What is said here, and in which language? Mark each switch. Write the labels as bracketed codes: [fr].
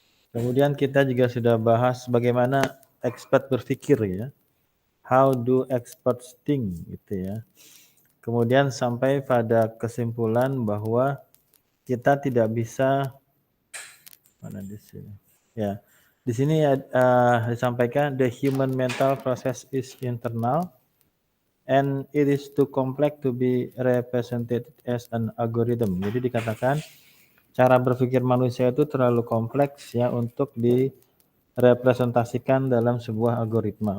[id] Kemudian kita juga sudah bahas bagaimana expert berpikir ya. [en] How do experts think [id] gitu ya. Kemudian sampai pada kesimpulan bahwa kita tidak bisa mana di sini. Ya. Di sini disampaikan [en] the human mental process is internal and it is too complex to be represented as an algorithm. [id] Jadi dikatakan cara berpikir manusia itu terlalu kompleks ya untuk direpresentasikan dalam sebuah algoritma.